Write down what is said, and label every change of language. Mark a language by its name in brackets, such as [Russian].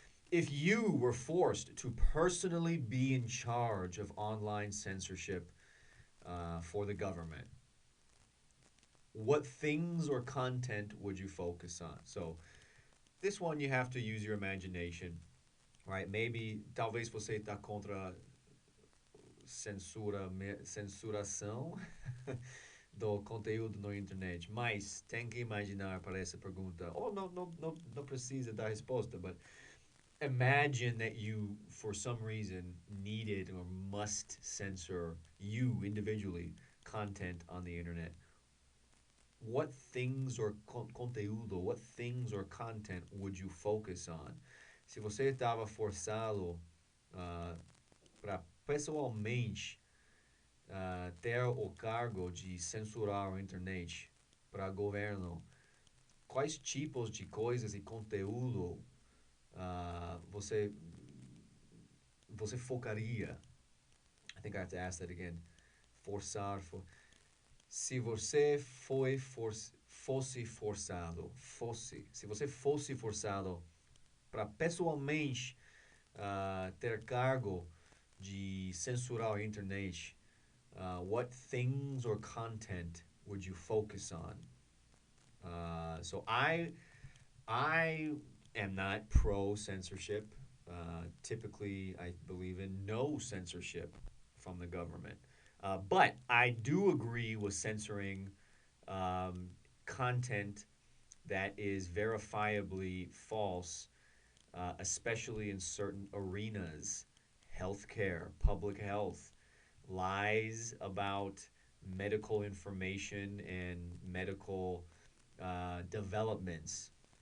[English] If you were forced to personally be in charge of online censorship for the government, what things or content would you focus on? So, this one you have to use your imagination, right? Maybe, [Portuguese] talvez você está contra censuração do conteúdo na internet, mas tem que imaginar para essa pergunta. Ou não precisa dar resposta, [English] but imagine that you, for some reason, needed or must censor you individually content on the internet. What things or [Portuguese] conteúdo, [English] what things or content would you focus on? [Portuguese] Se você estava forçado para pessoalmente ter o cargo de censurar a internet para governo, quais tipos de coisas e conteúdo você focaria? [English] I think I have to ask that again. [Portuguese] Forçar. Se você fosse forçado, se você fosse forçado para pessoalmente ter cargo de censurar a internet, [English] what things or content would you focus on? So I am not pro censorship. Typically, I believe in no censorship from the government. But I do agree with censoring content that is verifiably false, especially in certain arenas: healthcare, public health, lies about medical information and medical developments.